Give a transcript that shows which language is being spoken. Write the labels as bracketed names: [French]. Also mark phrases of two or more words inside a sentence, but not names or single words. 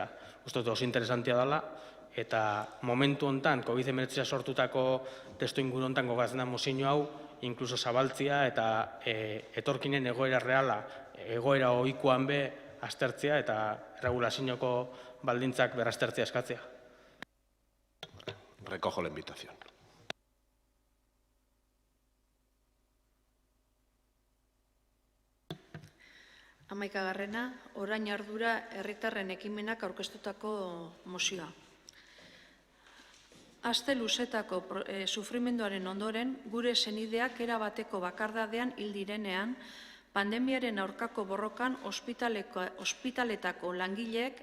[Basque] Uste dut oso interesantia dela, eta momentu hontan, COVID-19 sortutako testu inguru hontan gogatzen da mozio hau, inkluso zabaltzia eta etorkinen egoera reala, egoera ohikoan be aztertzea eta regulazioko baldintzak berraztertzea eskatzea. [Spanish] Recojo la invitación. [Basque] Hamaikagarrena, orain ardura herritarren ekimenak aurkeztutako mozioa. Aste luzetako sufrimenduaren ondoren, gure senideak erabateko bakardadean hil direnean, pandemiaren aurkako borrokan ospitaletako langileek